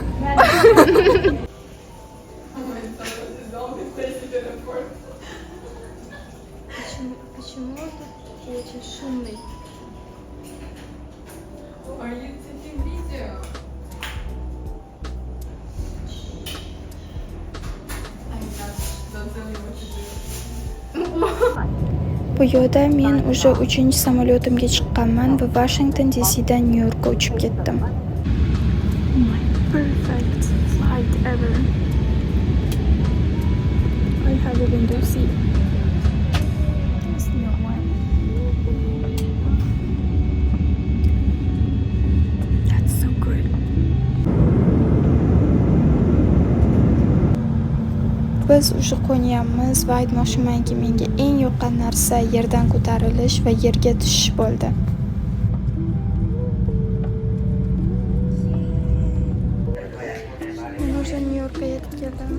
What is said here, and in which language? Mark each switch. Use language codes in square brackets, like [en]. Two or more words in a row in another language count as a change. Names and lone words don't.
[ru] Почему тут очень шумный? [en] Are you taking video? Don't tell me what to do. [uz] Bu yo'lda men уже 3-chi samolyotimga chiqqanman va Washington DCdan Nyu-Yorkka uchib ketdim. [en] My perfect flight ever. I have a window seat. It's not one. That's so good. [uz] Biz o'sha qo'nyapmiz va aytmoqchimanki, menga eng yoqqan narsa yerdan ko'tarilish va yerga tushish bo'ldi. Men o'sha Nyu-Yorkka yetib keldim.